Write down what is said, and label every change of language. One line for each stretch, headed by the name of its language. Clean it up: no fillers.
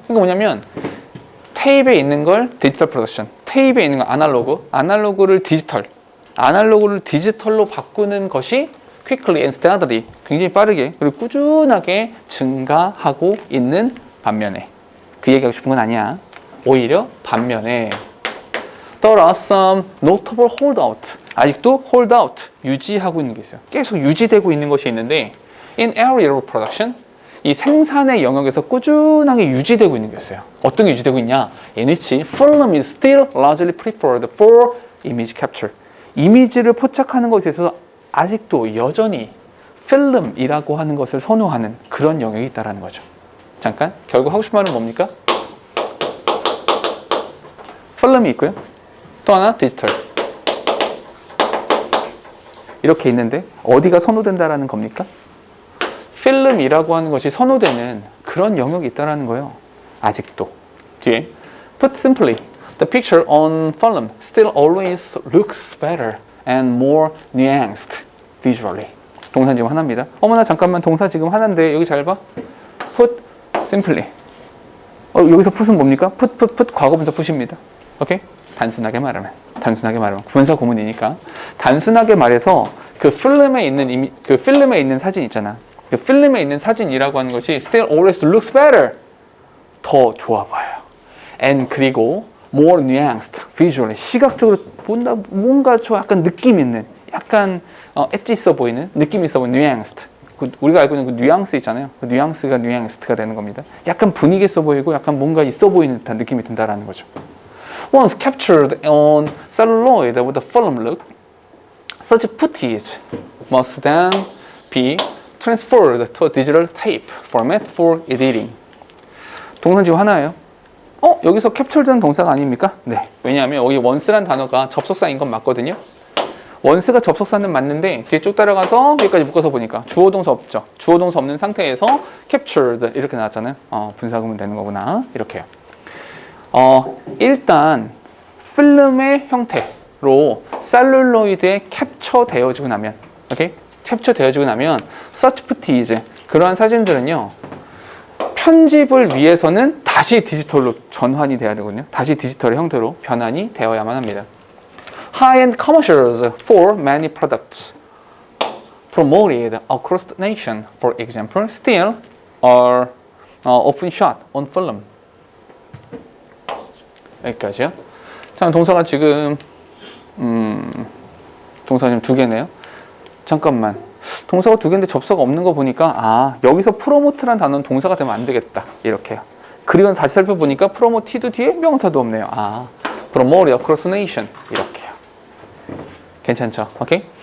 Korean: 그러니까 뭐냐면, 테이프에 있는 걸 디지털 프로덕션, 테이프에 있는 거 아날로그를 디지털, 아날로그를 디지털로 바꾸는 것이
English: quickly and steadily,
Korean: 굉장히 빠르게 그리고 꾸준하게 증가하고 있는 반면에, 그 얘기하고 싶은 건 아니야. 오히려 반면에
English: there are some notable holdout,
Korean: 아직도 holdout, 유지하고 있는 게 있어요. 계속 유지되고 있는 것이 있는데
English: in aerial production,
Korean: 이 생산의 영역에서 꾸준하게 유지되고 있는 게 있어요. 어떤 게 유지되고 있냐?
English: in which film is still largely preferred for image capture.
Korean: 이미지를 포착하는 것에 있어서 아직도 여전히 필름이라고 하는 것을 선호하는 그런 영역이 있다는 거죠. 잠깐, 결국 하고 싶은 말은 뭡니까? 필름이 있고요. 또 하나 디지털. 이렇게 있는데 어디가 선호된다라는 겁니까? 필름이라고 하는 것이 선호되는 그런 영역이 있다는 거예요. 아직도. 뒤에
English: Put simply, the picture on film still always looks better and more nuanced visually.
Korean: 동사 지금 하나입니다. 어머나 잠깐만, 동사 지금 하나인데 여기 잘 봐.
English: Put simply.
Korean: 여기서 put은 뭡니까? put 과거분사 put입니다. 오케이? 단순하게 말하면 분사 구문이니까 단순하게 말해서 그 필름에 있는 사진 있잖아. 그 필름에 있는 사진이라고 하는 것이
English: still always looks better,
Korean: 더 좋아 보여요. and 그리고
English: more nuanced visually,
Korean: 시각적으로 본다 뭔가 좀 약간 느낌 있는, 약간 엣지 있어 보이는, 느낌 있어 보이는 nuanced. 우리가 알고 있는 그 뉘앙스 있잖아요. 그 뉘앙스가 nuanced가 되는 겁니다. 약간 분위기 있어 보이고 약간 뭔가 있어 보이는 듯한 느낌이 든다라는 거죠.
English: Once captured on celluloid with a film look, such footage must then be transferred to a digital tape format for editing.
Korean: 동사 지금 하나예요. 여기서 captured는 동사가 아닙니까? 네. 왜냐하면 여기 once란 단어가 접속사인 건 맞거든요. once가 접속사는 맞는데 뒤에 쭉 따라가서 여기까지 묶어서 보니까 주어 동사 없죠. 주어 동사 없는 상태에서 captured 이렇게 나왔잖아요. 분사구문 되는 거구나. 이렇게요. 일단 필름의 형태로 셀룰로이드에 캡처되어지고 나면, 오케이? 캡처되어지고 나면 such footage, 그러한 사진들은요, 편집을 위해서는 다시 디지털로 전환이 돼야 되거든요. 다시 디지털의 형태로 변환이 되어야만 합니다.
English: High-end commercials for many products promoted across the nation, for example, still are often shot on film.
Korean: 여기까지요. 자, 동사가 지금 동사가 지금 2개네요. 잠깐만, 동사가 2개인데 접사가 없는 거 보니까 여기서 프로모트란 단어는 동사가 되면 안 되겠다, 이렇게요. 그리고 다시 살펴보니까 프로모티드 뒤에 명사도 없네요.
English: promote across nation,
Korean: 이렇게요. 괜찮죠? 오케이?